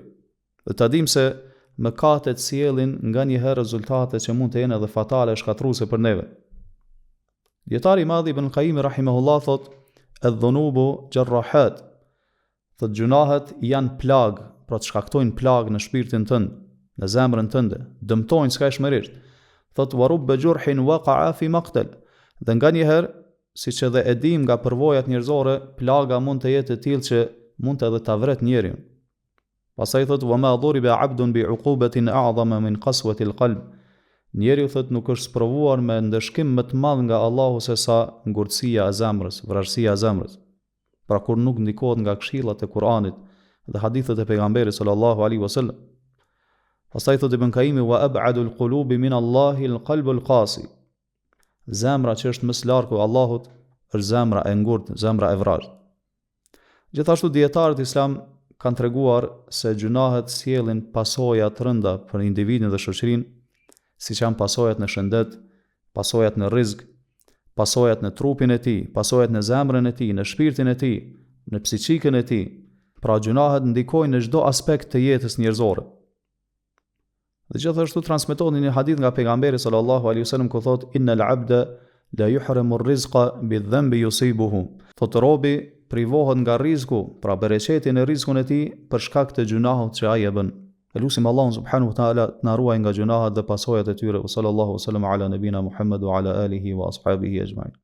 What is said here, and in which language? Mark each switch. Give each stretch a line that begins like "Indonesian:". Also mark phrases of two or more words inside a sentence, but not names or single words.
Albanian: Dhe ta dimë se mëkatet sjellin nganjëherë rezultate që mund të jenë edhe fatale, shkatruese për neve. Dietari i madh Ibn Qayyim rahimahullah thot:
Arabic: "الذنوب جراحات",
Albanian: thot gjunahet janë plag, pra të shkaktojnë plag në shpirtin tënd, në zemrën tënde, dëmtojnë skajshmërisht. Thot:
Arabic: "ورب جرح وقع في مقتل",
Albanian: dhe nganjëherë, siç edhe e dim nga përvojat njerëzore, plaga mund të jetë e tillë që mund të edhe ta vret njeriu. Pastaj thot:
Arabic: "وما ضرب عبد بعقوبة أعظم من قسوة القلب",
Albanian: njeriu thot nuk është sprovuar me ndëshkim më të madh nga Allahu se sa ngurtësia e zemrës, vrasësia e zemrës. Pra kur nuk ndikohet nga këshillat e Kuranit dhe hadithet e pejgamberit
Arabic: صلى الله عليه وسلم.
Albanian: Pastaj thot Ibn Qayyim:
Arabic: "وأبعد القلوب من الله القلب القاسي",
Albanian: zemra që është më së largu Allahut është zemra e ngurtë, zemra e vrarë. Gjithashtu dietarët islam kanë treguar se gjunahet sjellin pasoja të rënda për individin dhe shoqërinë, siç janë pasojat në shëndet, pasojat në rrezik, pasojat në trupin e tij, pasojat në zemrën e tij, në shpirtin e tij, në psiqikën e tij. Pra gjunahet ndikojnë në çdo aspekt të jetës njerëzore. Dhe gjithashtu transmetohet një hadith nga pejgamberi
Arabic: صلى الله عليه وسلم
Albanian: ku thot:
Arabic: "إن العبد ليحرم الرزق بالذنب يصيبه",
Albanian: thot robi privohet nga rreziku, pra bereqeti në rrezikun e tij për shkak të gjunahut që ai e bën. Elusim Allahun
Arabic: سبحانه وتعالى
Albanian: të na ruaj nga gjunahet dhe pasojat e tyre.
Arabic: صلى الله عليه وسلم على نبينا محمد وعلى آله وأصحابه أجمعين.